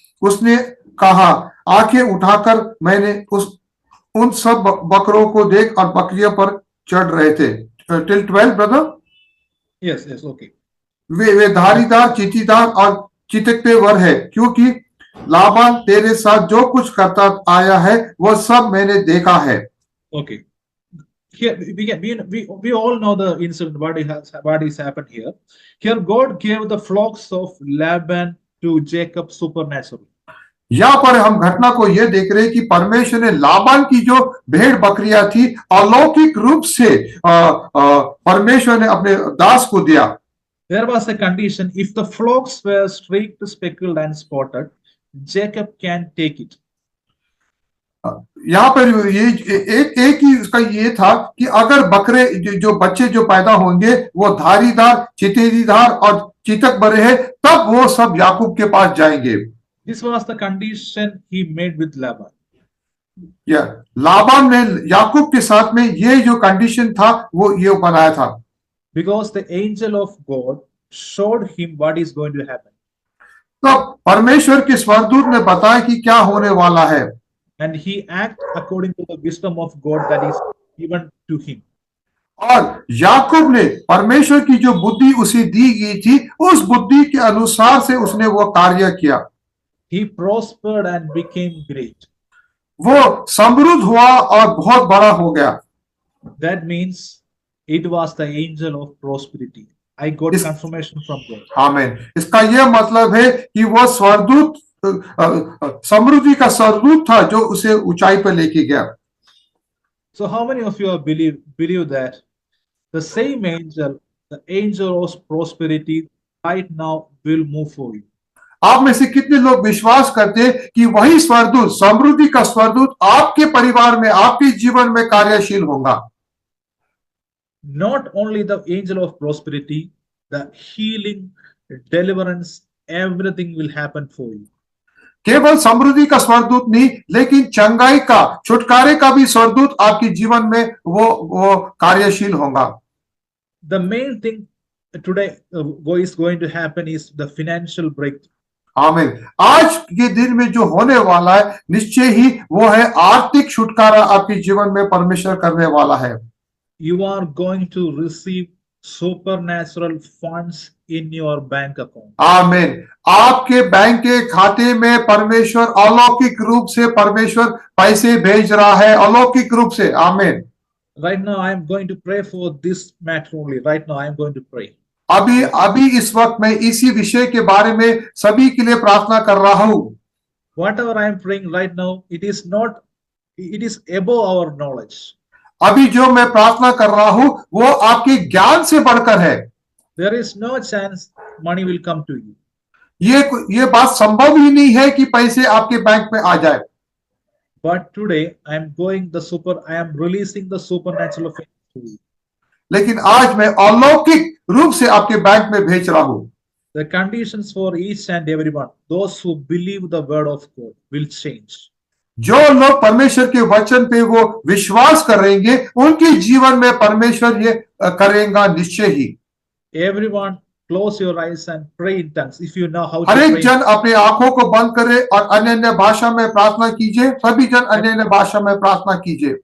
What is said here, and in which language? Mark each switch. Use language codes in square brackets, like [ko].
[hi] उसने कहा, आंखें उठाकर मैंने उन सब बकरों को देख और बकरियों पर चढ़ रहे थे। [en] Till 12 brother. Yes, okay. [hi] वे धारीदार, चीतीदार और चितकते वर है, क्योंकि लाबान तेरे साथ जो कुछ करता आया है वो सब मैंने देखा है। [en] Okay. Here we all know the incident, what is happened here. Here God gave the flocks of Laban to Jacob supernaturally. [hi] यहाँ पर हम घटना को यह देख रहे हैं कि परमेश्वर ने लाबान की जो भेड़ बकरियां थी, अलौकिक रूप से परमेश्वर ने अपने दास को दिया। [en] There was a condition: if the flocks were streaked, speckled, and spotted, Jacob can take it. [hi] यहाँ पर ये एक ही उसका ये था कि अगर बकरे जो बच्चे जो पैदा होंगे वो धारीदार, चितेदार और चितक बरे हैं, तब वो सब याकूब के पास जाएंगे। [en] This was the condition he made with Laban. [hi] Laban ने याकूब के साथ में ये जो कंडीशन था वो ये बनाया था। [en] Because the angel of God showed him what is going to happen. [hi] तब परमेश्वर के स्वर्गदूत ने बताया कि क्या होने वाला है। [en] And he acted according to the wisdom of God that is given to him. [hi] और याकूब ने परमेश्वर की जो बुद्धि उसे दी गई थी, उस बुद्धि के अनुसार से उसने वो कार्य किया। [en] He prospered and became great. [hi] वो समृद्ध हुआ और बहुत बड़ा हो गया। [en] That means it was the angel of prosperity. I got confirmation from God. [hi] आमीन। इसका यह मतलब है कि वो स्वर्गदूत समृद्धि का स्वर्गदूत था जो उसे ऊंचाई पर लेके गया। [en] So how many of you believe that the same angel, the angel of prosperity, right now will move for you? [hi] आप में से कितने लोग विश्वास करते हैं कि वही स्वर्गदूत, समृद्धि का स्वर्गदूत आपके परिवार में, आपके जीवन में कार्यशील होगा? [en] not only the angel of prosperity, the healing, deliverance, everything will happen for you. [hi] केवल समृद्धि का स्वर्गदूत नहीं, लेकिन चंगाई का, छुटकारे का भी स्वर्गदूत आपके जीवन में वो कार्यशील होगा। [en] The main thing today is going to happen is the financial breakthrough. [hi] आमीन। आज के दिन में जो होने वाला है, निश्चय ही वो है आर्थिक छुटकारा आपके जीवन में परमेश्वर करने वाला है। [en] You are going to receive supernatural funds in your bank account. [hi] आमीन। आपके बैंक के खाते में परमेश्वर अलौकिक रूप से परमेश्वर पैसे भेज रहा है, अलौकिक रूप से। आमीन। [en] Right now I am going to pray for this matter only. Right now I am going to pray. [hi] अभी इस वक्त मैं इसी विषय के बारे में सभी के लिए प्रार्थना कर रहा हूं। [en] Whatever I am praying right now, it is above our knowledge. [hi] अभी जो मैं प्रार्थना कर रहा हूं वो आपके ज्ञान से बढ़कर है। [en] There is no chance money will come to you. [hi] ये बात संभव ही नहीं है कि पैसे आपके बैंक में आ जाए। [en] But today I am releasing the supernatural faith to you. [hi] लेकिन आज मैं अलौकिक रूप से आपके बैंक में भेज रहा हूं। [en] The conditions for each and everyone, those who believe the word of God, will change. [hi] जो लोग परमेश्वर के वचन पे वो विश्वास करेंगे, उनके जीवन में परमेश्वर ये करेगा निश्चय ही। [en] Everyone, close your eyes and pray in tongues if you know how to [hi] हर एक [en] pray. [hi] जन अपने आंखों को बंद करे और अन्य भाषा में प्रार्थना कीजिए। सभी जन अन्य भाषा में प्रार्थना कीजिए।